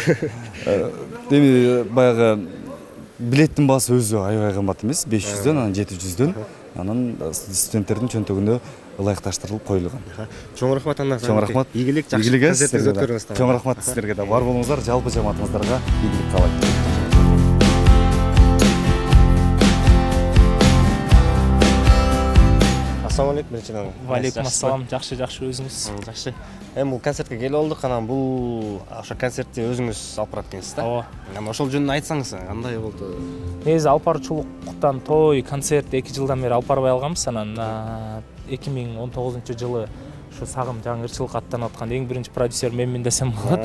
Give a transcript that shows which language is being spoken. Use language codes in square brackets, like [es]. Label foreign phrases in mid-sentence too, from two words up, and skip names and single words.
[ky] Эми баягы билеттин баасы өзү аябай кымбат эмес, 500дөн, анан 700дөн. Анан студенттердин чөнтөгүнө ылайыкташтырылып коюлган. Чоң рахмат анда. Чоң рахмат. Ийгилик, жакшы концертиңизди өткөрүңүз. Чоң рахмат сиздерге да. Бар болуңуздар, жалпы жамаатыңыздарга ийгилик каалайм. [uz] Assalomu alaykum birinchidan. Va alaykum assalom. [ky] Жакшы өзүңүз. Жакшы. Эми бул концертке келип олдук, анан бул ошо концертти өзүңүз алып барат экенсиз да? Ооба. Анан ошол жөнүндө айтсаңыз, кандай болду? Негизи алып баруучулуктан той, концерт 2 жылдан бери алып барбай алганбыз. Анан 2019-жылы ушу Сагым жаңы ырчылыкка аттанып аткан эң биринчи продюсер менмин десем болот.